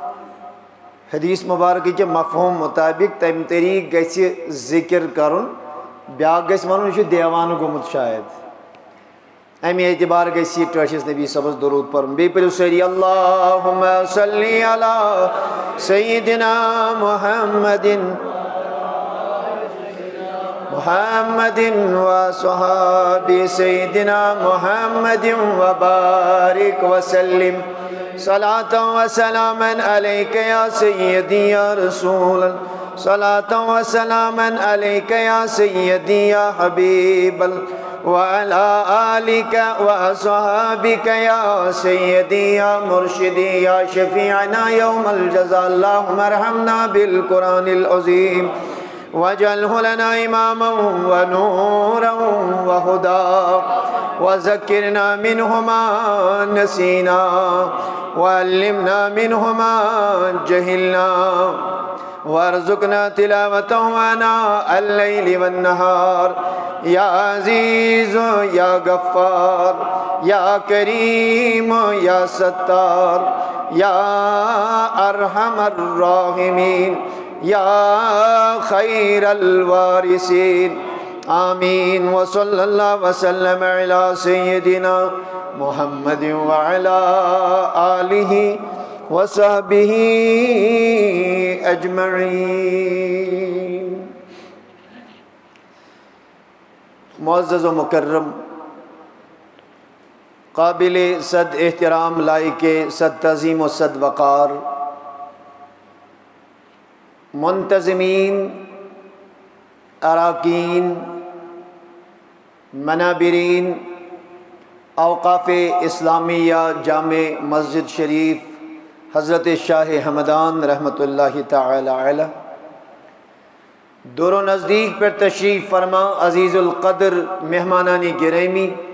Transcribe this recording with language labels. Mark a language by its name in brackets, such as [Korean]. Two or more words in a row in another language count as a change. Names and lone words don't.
[Kashmiri] حدیث مبارک کے مفہوم مطابق تم طریق گژھِ ذکر کرن، بیاکھ گژھِ ونن یہ دیوانہ گومت شاید، امی اعتبار گژھِ یہ ٹٲٹھِس نبی صبس درود پرن۔ بیٚیہِ پٔرِو سٲری [Arabic] اللہم صلی علی سیدنا محمد محمد و صحاب سیدنا محمد وبارک وسلم، صلاۃ و سلاما علیک یا سیدی یا رسول اللہ، صلاۃ و سلاما علیک یا سیدی یا حبیب اللہ، وعلى آلك وأصحابك يا سيدي يا مرشدي يا شفيعنا يوم الجزاء، اللهم ارحمنا بالقرآن العظيم واجعله لنا إماما ونورا وهدى، وذكرنا منه ما نسينا وعلمنا منه ما جهلنا، وارزقنا تلاوته آناء الليل والنهار، یا عزیز یا غفار یا کریم یا ستار یا ارحم الراحمین یا خیر الوارثین، آمین۔ وصلی اللہ وسلم علی سیدنا محمد وعلی آلہ وصحبہ اجمعین۔ [Urdu] معزز و مکرم، قابل صد احترام، لائق صد تعظیم و صد وقار منتظمین، اراکین، منابرین اوقاف اسلامیہ جامع مسجد شریف حضرت شاہ ہمدان [Arabic] رحمۃ اللہ تعالی علیہ، [Urdu] دور و نزدیک پر تشریف فرما عزیز القدر مہمانان گرامی،